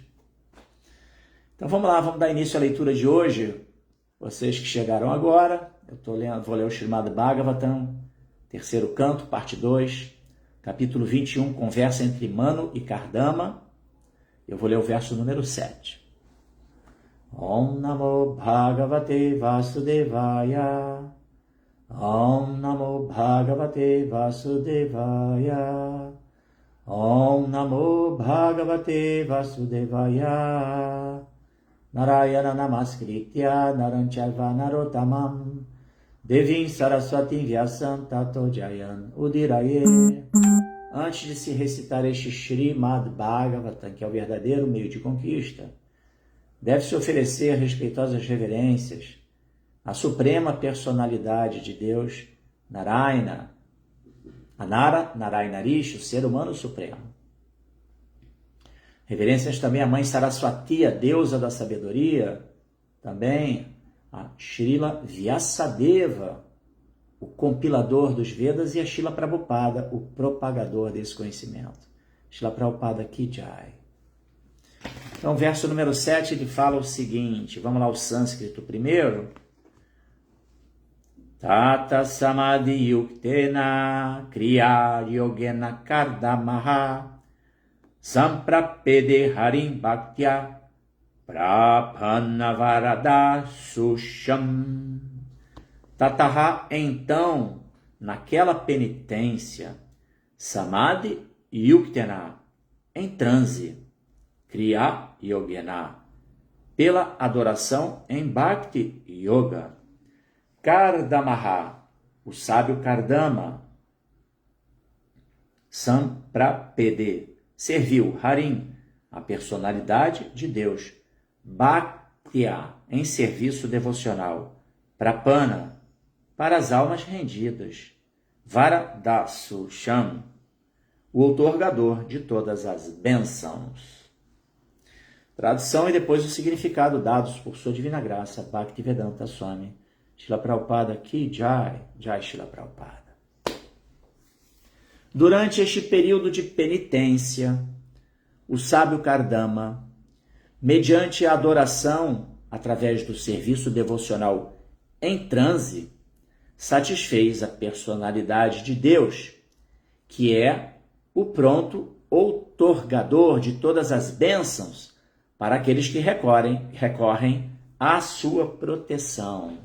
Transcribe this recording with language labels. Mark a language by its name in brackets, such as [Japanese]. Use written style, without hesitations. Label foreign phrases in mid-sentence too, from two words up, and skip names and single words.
[Portuguese] Então vamos lá, vamos dar início à leitura de hoje. Vocês que chegaram agora, vou ler o Srimad Bhagavatam, terceiro canto, parte 2, capítulo 21, conversa entre Manu e Kardama. Eu vou ler o verso número 7. [Sanskrit] ॐ नमो भगवते वासुदेवाय. ॐ नमो भगवते वासुदेवाय. ॐ नमो भगवते वासुदेवाय. नारायण नमस्कृत्य नरञ्चैव नरोत्तमम् देवीम् सरस्वतीम् व्यासम् ततो जयन् उदीरये. [Portuguese] Antes de se recitar este Srimad Bhagavatam, que é o verdadeiro meio de conquista, deve-se oferecer respeitosas reverências à suprema personalidade de Deus, Narayana, Anara Narayanarishi, o ser humano supremo. Reverências também à mãe Saraswati, a deusa da sabedoria, também a Srila Vyasadeva, o compilador dos Vedas, e a Srila Prabhupada, o propagador desse conhecimento. Srila Prabhupada [Hindi] की जय. [Portuguese] Então, verso número 7, ele fala o seguinte, vamos lá o sânscrito primeiro. [Sanskrit] तत समाधि युक्तेन क्रिया योगेन कर्दमः सम्प्रपेदे हरिम् भक्त्या प्रपन्न वरद सुषम्. [Portuguese] Tataha, então, naquela penitência, [Sanskrit] समाधि युक्तेन, [Portuguese] em transe, [Sanskrit] क्रिया योगेन, [Portuguese] pela adoração em [Sanskrit] भक्ति योग, [Portuguese] Kardamaha, o sábio Kardama, Samprapede, serviu Harim, a personalidade de Deus, Bhaktya, em serviço devocional, Prapana, para as almas rendidas, [Sanskrit] वरदसु शम्, [Portuguese] o outorgador de todas as bênçãos. Tradução e depois o significado dados por sua divina graça, Bhaktivedanta Swami Srila Prabhupada [Hindi] की जय, जय [Portuguese] Srila Prabhupada. Durante este período de penitência, o sábio Kardama, mediante a adoração através do serviço devocional em transe, satisfez a personalidade de Deus, que é o pronto outorgador de todas as bênçãos para aqueles que recorrem à sua proteção.